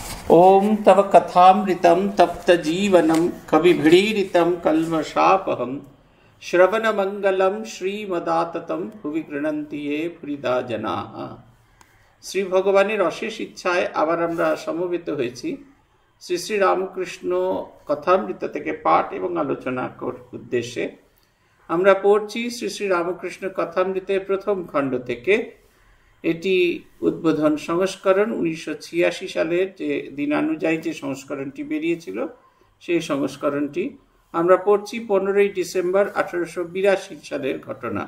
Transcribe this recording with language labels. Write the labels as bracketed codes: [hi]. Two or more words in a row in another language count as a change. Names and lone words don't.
[sa] ओम तव कथामृतं तप्तजीवनं कविभिडीरितं कल्मषापहं श्रवणमंगलं श्रीमदाततं भुवि गृह्णन्ति ये हृदा जनाः। [bn] শ্রী ভগবানের অশেষ ইচ্ছায় আবার আমরা সমবেত হয়েছি শ্রী শ্রী রামকৃষ্ণ কথামৃত থেকে পাঠ এবং আলোচনা উদ্দেশ্যে। আমরা পড়ছি শ্রী শ্রী রামকৃষ্ণ কথামৃতের প্রথম খণ্ড থেকে। এটি উদ্বোধন সংস্করণ 1986 সালের যে দিনানুযায়ী যে সংস্করণটি বেরিয়েছিল সেই সংস্করণটি আমরা পড়ছি 15ই ডিসেম্বর 1882 সালের ঘটনা।